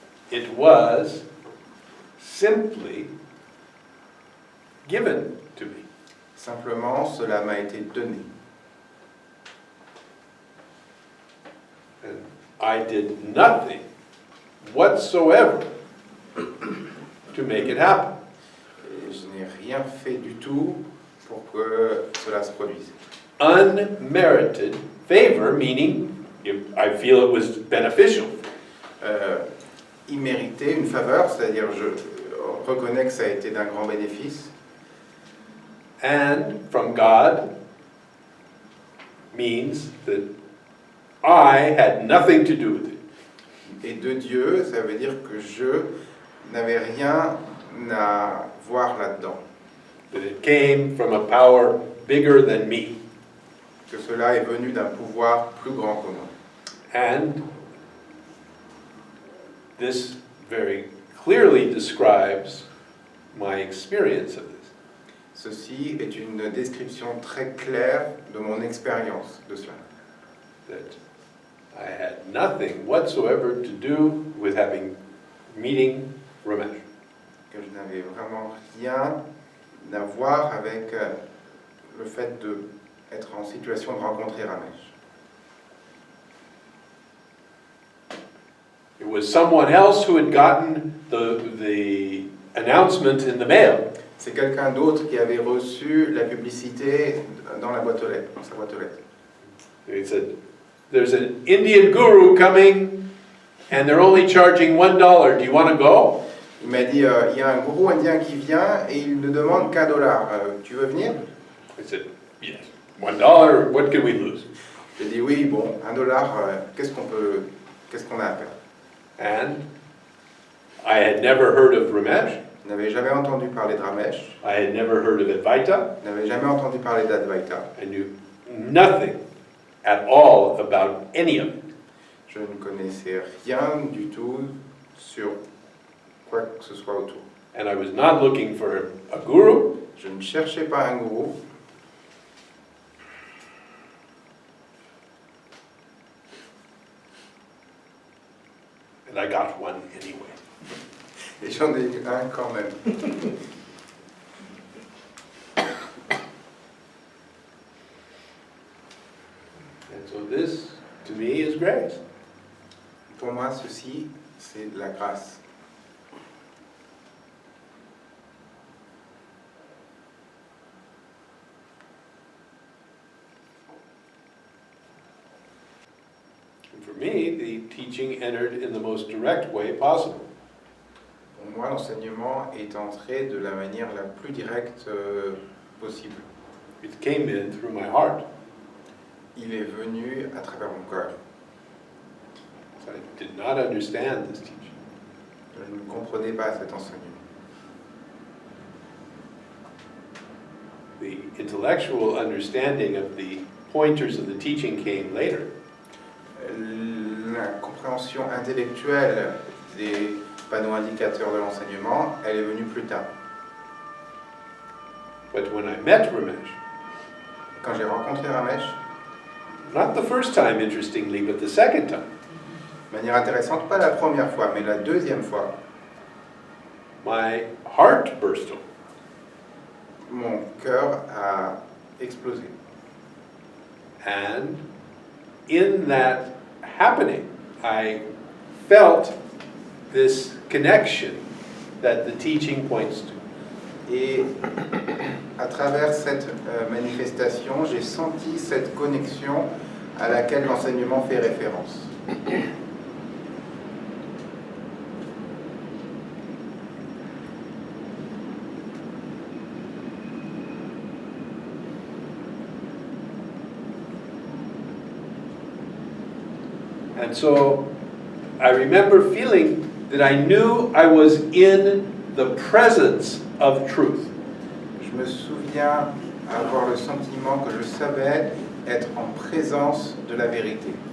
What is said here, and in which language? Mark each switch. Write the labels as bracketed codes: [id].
[en] it was simply given to me. [fr] Simplement, cela m'a été donné. [en] And I did nothing whatsoever to make it happen. [fr] Et je n'ai rien fait du tout pour que cela se produise. [en] Unmerited favor, meaning if I feel it was beneficial. [fr] Immérité, une faveur, c'est-à-dire je reconnais que ça a été d'un grand bénéfice. [en] And from God means that I had nothing to do with it. [fr] Et de Dieu, ça veut dire que je n'avais rien à voir là-dedans. [en] That it came from a power bigger than me. [fr] Que cela est venu d'un pouvoir plus grand que moi. [en] And this very clearly describes my experience of this. [fr] Ceci est une description très claire de mon expérience de cela. [en] That I had nothing whatsoever to do with meeting Ramesh. [fr] Que je n'avais vraiment rien à voir avec le fait d'être en situation de rencontrer Ramesh. [en] It was someone else who had gotten the announcement in the mail. [fr] C'est quelqu'un d'autre qui avait reçu la publicité dans la boîte aux lettres, dans sa boîte aux lettres. [en] He said, "There's an Indian guru coming, and they're only charging $1. Do you want to go?" [fr] Il m'a dit, il y a un gourou indien qui vient et il ne demande qu'un dollar. Tu veux venir? [en] I said, "Yes, $1. What can we lose?" [fr] J'ai dit oui, bon, un dollar, qu'est-ce qu'on a à perdre? [en] And I had never heard of Ramesh. [fr] Je n'avais jamais entendu parler de Ramesh, [en] I had never heard of Advaita. [fr] je n'avais jamais entendu parler d'Advaita. [en] I knew nothing at all about any of it. [fr] Je ne connaissais rien du tout sur quoi que ce soit autour. [en] And I was not looking for a guru. [fr] Je ne cherchais pas un gourou, [en] And I got one anyway. [fr] et j'en ai eu un quand même. [en] And so this, to me, is grace. [fr] Pour moi, ceci, c'est de la grâce. [en] And for me, the teaching entered in the most direct way possible. [fr] Pour moi, l'enseignement est entré de la manière la plus directe possible. [en] It came in through my heart. [fr] Il est venu à travers mon cœur. [en] So I did not understand this teaching. [fr] Je ne comprenais pas cet enseignement. [en] The intellectual understanding of the pointers of the teaching came later. [fr] La compréhension intellectuelle des panneaux indicateurs de l'enseignement, elle est venue plus tard. [en] But when I met Ramesh, [fr] Quand j'ai rencontré Ramesh, [en] not the first time, interestingly, but the second time, [fr] de manière intéressante, pas la première fois, mais la deuxième fois, [en] my heart burst open. [fr] mon cœur a explosé. [en] And in that happening, I felt this connection that the teaching points to. [fr] Et à travers cette manifestation, j'ai senti cette connexion à laquelle l'enseignement fait référence. [en] And so I remember feeling that I knew I was in the presence of truth. [fr] Je me souviens avoir le sentiment que je savais être en présence de la vérité.